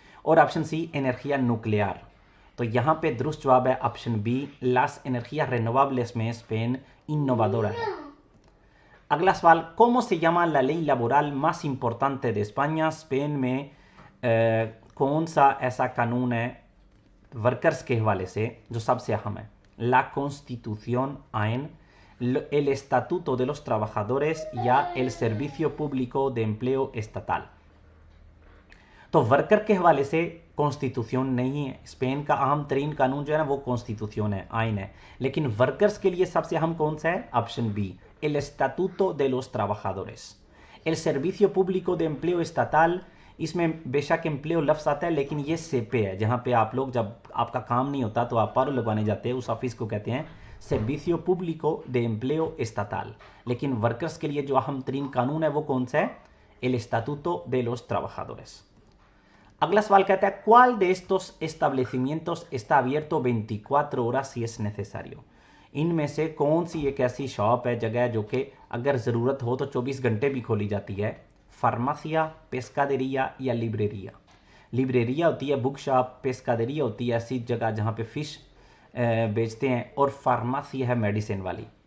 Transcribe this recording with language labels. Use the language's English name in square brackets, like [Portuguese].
[Hindi] और option C [Spanish] एनर्जिया न्यूक्लियर। [Hindi] तो यहाँ पे दुरुस्त जवाब है ऑप्शन बी [Spanish] लास एनर्जियास रेनोवेबल्स [Hindi] में स्पेन [Spanish] इनोवादोरा [Hindi] है। अगला सवाल, [Spanish] ¿cómo se llama la ley laboral más importante de España? [Hindi] Spain में कौन सा ऐसा कानून है वर्कर्स के हवाले से जो सबसे अहम है? [Spanish] La Constitución AEN, el Estatuto de los Trabajadores या el Servicio Público de Empleo Estatal। [Hindi] तो वर्कर के हवाले से कॉन्स्टिट्यूशन नहीं है, स्पेन का अहम तरीन कानून जो है ना वो कॉन्स्टिट्यूशन है, आइन है। लेकिन वर्कर्स के लिए सबसे अहम कौन सा है? [Spanish] ऑप्शन बी el Estatuto de los Trabajadores। [Hindi] el Servicio Público de Empleo Estatal, इसमें बेशक एम्प्लेयो लफ्ज़ आता है लेकिन ये सेपे है, जहाँ पे आप लोग जब आपका काम नहीं होता तो आप पारो लगवाने जाते हैं, उस ऑफिस को कहते हैं [Spanish] सर्विसियो पुब्लिको de empleo estatal। [Hindi] लेकिन वर्कर्स के लिए जो अहम तरीन कानून है वो कौन सा है? [Spanish] el Estatuto de los Trabajadores। [Hindi] अगला सवाल कहता है [Spanish] ¿Cuál de estos establecimientos está abierto 24 horas si es necesario? [Hindi] इनमें से कौन सी एक ऐसी शॉप है, जगह है जो कि अगर ज़रूरत हो तो 24 घंटे भी खोली जाती है? फार्मासिया, पेस्कादेरिया या लिब्रेरिया? लिब्रेरिया होती है बुक शॉप, पेस्कादेरिया होती है ऐसी जगह जहाँ पे फ़िश बेचते हैं, और फार्मासिया है मेडिसिन वाली।